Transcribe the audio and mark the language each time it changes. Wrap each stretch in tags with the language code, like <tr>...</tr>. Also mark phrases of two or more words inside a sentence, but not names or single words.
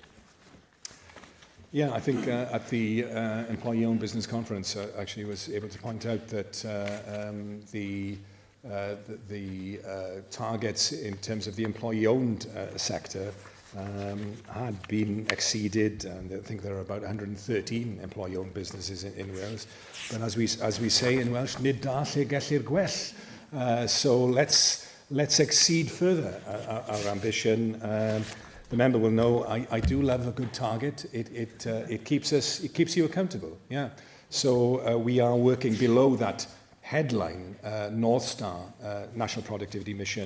<en>Yeah, I think at the employee-owned business conference, I actually was able to point out that the targets in terms of the employee-owned sector had been exceeded, and I think there are about 113 employee-owned businesses in Wales. But as we say in Welsh,</en> <cy>nid da lle gellir gwell.</cy> <en>So let's exceed further our ambition. The member will know I do love a good target. It keeps you accountable. Yeah. So we are working below that headline North Star National Productivity Mission.</en>